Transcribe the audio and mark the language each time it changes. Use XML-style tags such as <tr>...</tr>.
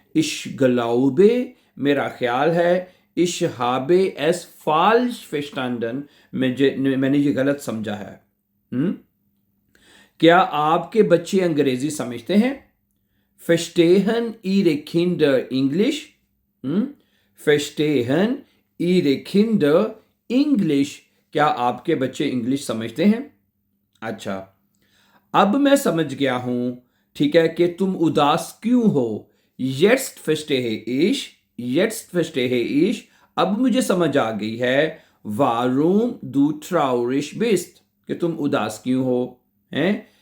<de>ich glaube,</de> <hi>मेरा ख्याल है,</hi> <de>ich habe es falsch verstanden,</de> <hi>मैंने ये गलत समझा है। क्या आपके बच्चे अंग्रेजी समझते हैं?</hi> <de>Verstehen Ihre Kinder English? Verstehen Ihre Kinder English?</de> <hi>क्या आपके बच्चे इंग्लिश समझते हैं? अच्छा, अब मैं समझ गया हूं, ठीक है, कि तुम उदास क्यों हो।</hi> <de>Jetzt verstehe ich, jetzt verstehe ich,</de> <hi>अब मुझे समझ आ गई है,</hi> <de>warum du traurig bist,</de> <hi>कि तुम उदास क्यों हो, हैं?</hi>